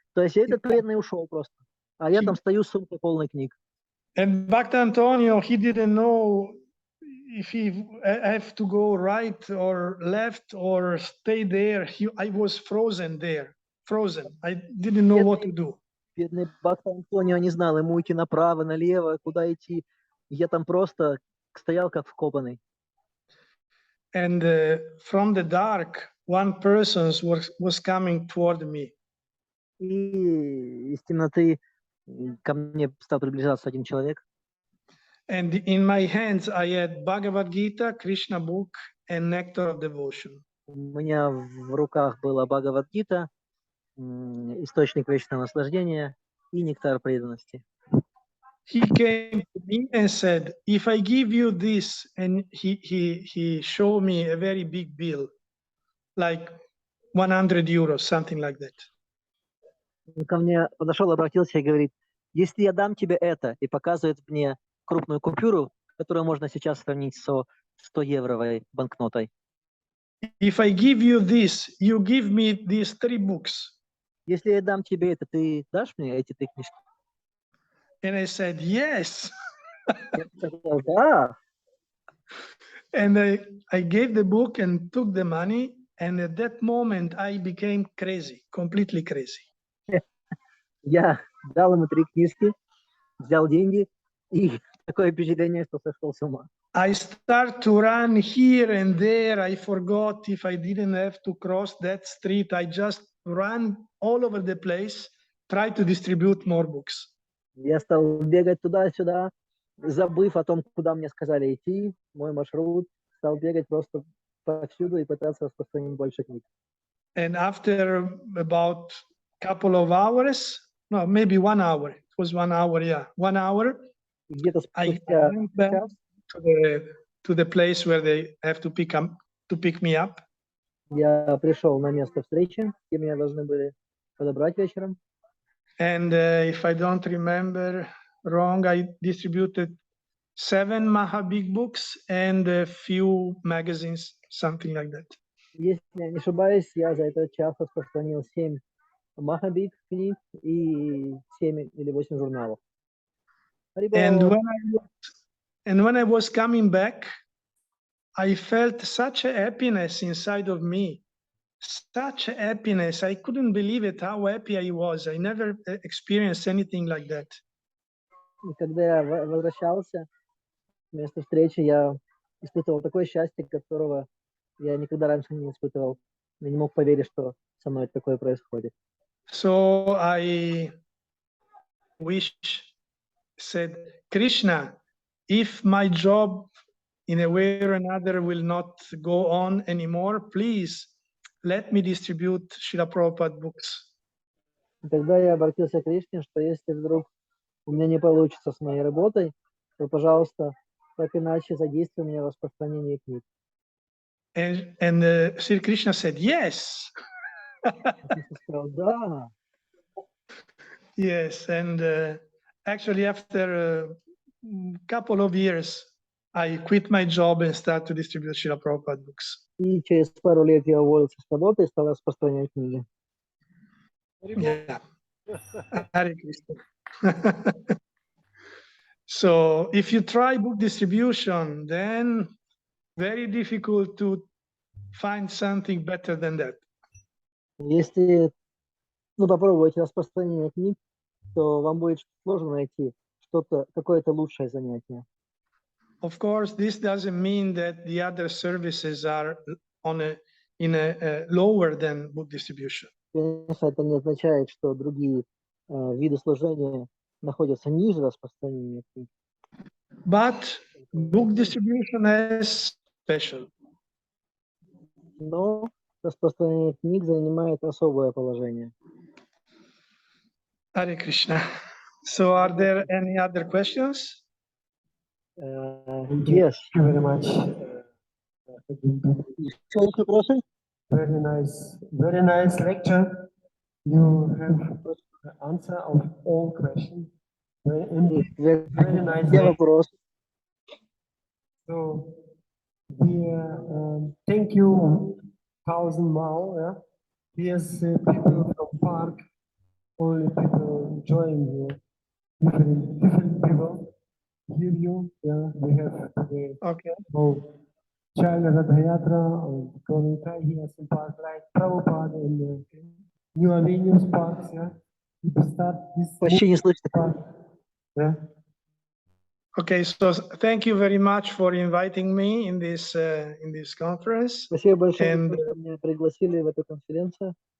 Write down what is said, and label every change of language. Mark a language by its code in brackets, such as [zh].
[ru] То есть этот преданный ушел просто. А я там стою с сумкой полной книг. [en] And Bhakta Antonio, he didn't know if he have to go right or left or stay there. I was frozen there, frozen. I didn't know what to do. [ru] Бедный Бхакта Антонио не знал, ему идти направо, налево, куда идти. Я там просто стоял как вкопанный. [en] And from the dark, one person was coming toward me. [ru] И из темноты ко мне стал приближаться один человек. [en] And in my hands, I had Bhagavad Gita, Krishna book, and Nectar of Devotion. [ru] У меня в руках была Бхагавад-гита, источник вечного наслаждения и нектар преданности. [en] He came to me and said, if I give you this, and he showed me a very big bill, like 100 euros, something like that. [ru] Он ко мне подошел, обратился и говорит, если я дам тебе это, и показывает мне крупную купюру, которую можно сейчас сравнить со 100-евровой банкнотой. [en] If I give you this, you give me these 3 books. [ru] Если я дам тебе это, ты дашь мне эти 3 книжки? [en] And I said, yes. [ru] Я сказал, да. [en] And I gave the book and took the money. And at that moment, I became crazy, completely crazy. [ru] Я дал ему 3 книжки, взял деньги, и такое впечатление, что сошел с ума. [en] I start to run here and there. I forgot if I didn't have to cross that street. I just ran all over the place, try to distribute more books. [ru] Я стал бегать туда-сюда, забыв о том, куда мне сказали идти, мой маршрут, стал бегать просто повсюду и пытаться распространить больше книг. [en] And after about couple of hours, no, maybe 1 hour. It was 1 hour, yeah, 1 hour. [ru] И где-то [en] I [ru] спустя [en] went back [ru] час [en] to the place where they have to pick me up. [ru] я пришел на место встречи, где меня должны были подобрать вечером. [en] And if I don't remember wrong, I distributed 7 Maha Big Books and a few magazines, something like that. [ru] Если я не ошибаюсь, я за этот час распространил 7 Махабик книг и 7 или 8 журналов. [en] And when I was coming back, I felt such a happiness inside of me, such a happiness. I couldn't believe it, how happy I was. I never experienced anything like that. [ru] И когда я возвращался с места встречи, я испытывал такое счастье, которого я никогда раньше не испытывал. Я не мог поверить, что со мной такое происходит. [en] So I said, Krishna, if my job in a way or another will not go on anymore, please let me distribute Srila Prabhupada books. [ru] И тогда я обратился к Кришне, что если вдруг у меня не получится с моей работой, то, пожалуйста, так иначе задействуй меня в распространении книг. [en] And Sri Krishna said, yes. [ru] Кришна сказал, да. [en] Yes, and actually after a couple of years, I quit my job and started to distribute Srila Prabhupada books. [ru] И через пару лет я уволился с работы и стал распространять книги. [en] Yeah. Hare Krishna. So if you try book distribution, then very difficult to find something better than that. [ru] Если попробуете распространение книг, то вам будет сложно найти что-то, какое-то лучшее занятие. [en] Of course, this doesn't mean that the other services are in a lower than book distribution. [ru] Конечно, это не означает, что другие виды служения находятся ниже распространения книг. [en] But book distribution is special. [ru] Но распространение книг занимает особое положение. [en] Hare Krishna. So are there any other questions? Thank you Yes. very much. [ru] Еще есть вопросы? [en] Very nice lecture. You have answer of all questions. Very nice. [ru] Все вопросы. [en] So we thank you, 1,000 Mao. Yeah, here's people from park. Only people enjoying here. Different people. Hear you. Yeah, we have today. Okay. Oh, Child Radhayatra and Gauritai here some park like Prabhupada and New Avenues parks. Yeah, we start this [ru] Почти не слышно. [en] park. Yeah. Okay, so thank you very much for inviting me in this conference. [ru] Спасибо большое, [en] And [ru] что меня пригласили в эту конференцию.